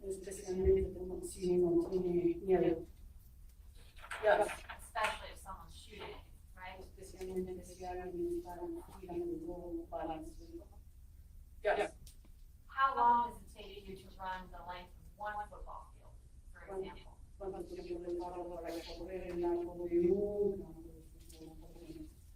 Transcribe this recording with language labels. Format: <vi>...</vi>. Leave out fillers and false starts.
<es>Especialmente si uno tiene miedo.</es> <en>Yes. Especially if someone's shooting, right?</en> <es>Especialmente si alguien está tirando balas.</es> <en>Yes. How long does it take you to run the length of one football field, for example?</en> <es>¿Cuánto tiempo le tarda para correr el largo de un campo de fútbol?</es>